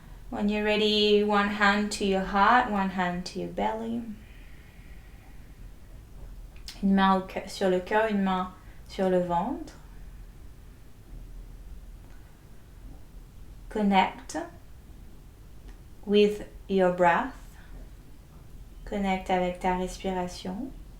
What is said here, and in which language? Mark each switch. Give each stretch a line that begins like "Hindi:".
English: When you're ready, one hand to your heart, one hand to your belly.
French: Une main sur le cœur, une main sur le ventre.
English: Connect with your breath.
French: Connecte avec ta respiration.